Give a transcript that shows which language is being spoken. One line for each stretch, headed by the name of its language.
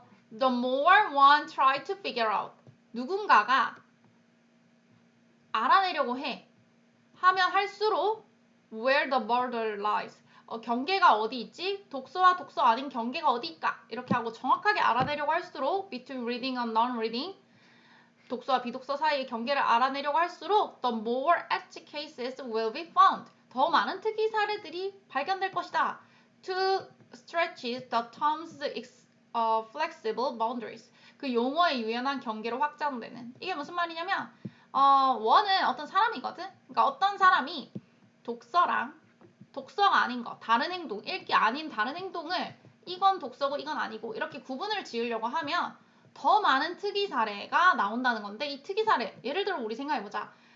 English: The more one try to figure out.
Korean: 누군가가 알아내려고 하면 할수록
English: where the border lies.
Korean: 경계가 어디 있지? 독서와 독서 아닌 경계가 어디 있까? 이렇게 하고 정확하게 알아내려고 할수록
English: between reading and non-reading.
Korean: 독서와 비독서 사이의 경계를 알아내려고 할수록
English: the more edge cases will be found.
Korean: 더 많은 특이 사례들이 발견될 것이다.
English: To stretch the term's flexible boundaries.
Korean: 그 용어의 유연한 경계로 확장되는. 이게 무슨 말이냐면 원은 어떤 사람이거든. 그러니까 어떤 사람이 독서랑 독서가 아닌 거, 다른 행동, 읽기 아닌 다른 행동을 이건 독서고 이건 아니고 이렇게 구분을 지으려고 하면 더 많은 특이 사례가 나온다는 건데 이 특이 사례, 예를 들어 우리 생각해보자.